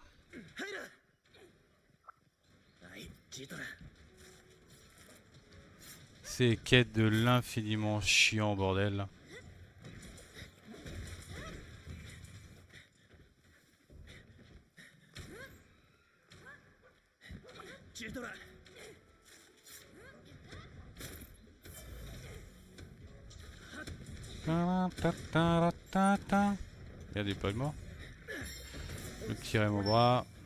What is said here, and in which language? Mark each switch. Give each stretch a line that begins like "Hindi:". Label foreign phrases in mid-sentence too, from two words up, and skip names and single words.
Japanese: はいチルトラ
French: Ces quêtes de l'infiniment chiant, bordel.
Japanese: チルトラ
French: Il y a des pas de mort. Je vais tirer mon bras.